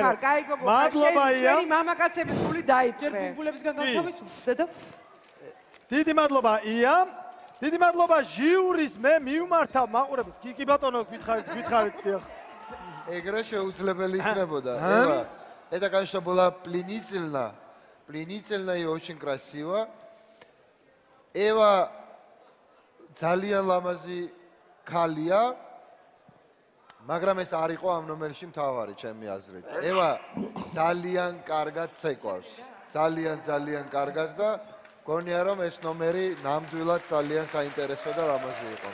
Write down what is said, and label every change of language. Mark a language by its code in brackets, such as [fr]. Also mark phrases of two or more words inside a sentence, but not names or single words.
[ka] მადლობა ია. შენი მამაკაცების გული დაიფრე. ჯერ ბუმბულებისგან გავთავისუფლ, დედა. დიდი მადლობა ია. დიდი მადლობა ჟიურის მე მივმართავ მაყურებთ. კი ბატონო, გითხარით დიახ. ეგრე შეუძლებელი იქნებოდა. ევა, [ru] это, конечно, была пленительно и очень красиво. [ka] Ევა ძალიან ლამაზი ქალია, მაგრამ ეს არ იყო ამ ნომერში მთავარი ჩემი აზრით. ევა ძალიან კარგად ცეკვავს. ძალიან კარგად და გონია რომ ეს ნომერი ნამდვილად ძალიან საინტერესო და ლამაზი იყო.